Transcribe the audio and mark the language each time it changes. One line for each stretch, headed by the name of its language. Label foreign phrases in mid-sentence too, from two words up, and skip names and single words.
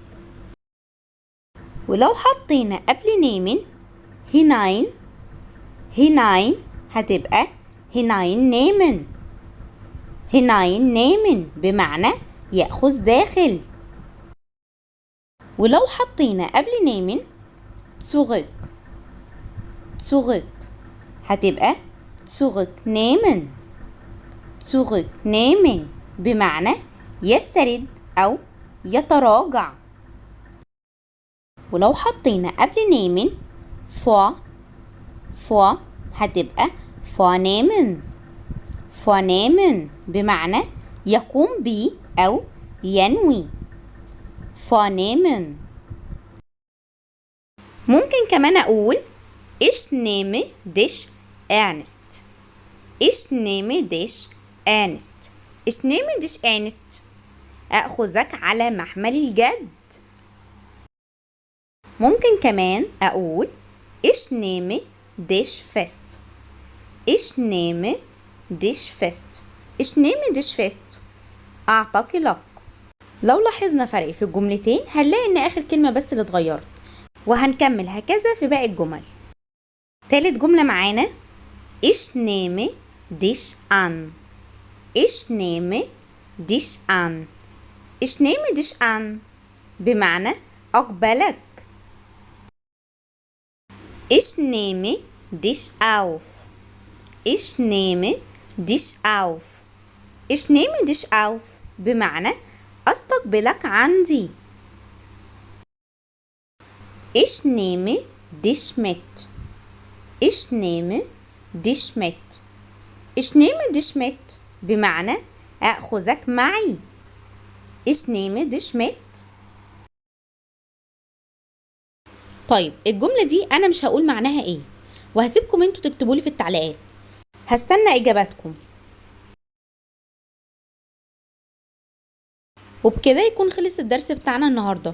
Arabic: ولو حطينا قبل
German: nehmen hinein.
Arabic: هناين هتبقى
German: hinein nehmen. hinein nehmen
Arabic: بمعنى يأخذ داخل. ولو حطينا قبل نيمن zurück. zurück هتبقى zurücknehmen. zurücknehmen بمعنى يسترد أو يتراجع. ولو حطينا قبل
German: nehmen vor
Arabic: هتبقى vornehmen. vornehmen بمعنى يقوم بي أو ينوي.
German: vornehmen.
Arabic: ممكن كمان أقول
German: ich nehme dich ernst. ich nehme dich ernst. ich nehme dich ernst.
Arabic: أخذك على محمل الجد. ممكن كمان أقول
German: ich nehme dich fest. ich nehme dich fest. ich nehme dich fest.
Arabic: أعتقلك. لو لاحظنا فرق في الجملتين هنلاقي إن آخر كلمة بس اللي اتغيرت، وهنكمل هكذا في باقي الجمل. تالت جملة معانا
German: ich nehme dich an. ich nehme dich an. ich nehme dich an
Arabic: بمعنى أقبلك.
German: ich nehme dich auf. ich nehme dich auf. ich nehme dich auf
Arabic: بمعنى أستقبلك عندي.
German: ich nehme dich mit. ich nehme dich mit. ich nehme dich mit
Arabic: بمعنى أخذك معي.
German: ich nehme dich mit.
Arabic: طيب الجملة دي أنا مش هقول معناها إيه، وهسيبكم انتوا تكتبولي في التعليقات. هستنى إجاباتكم. وبكده يكون خلص الدرس بتاعنا النهاردة.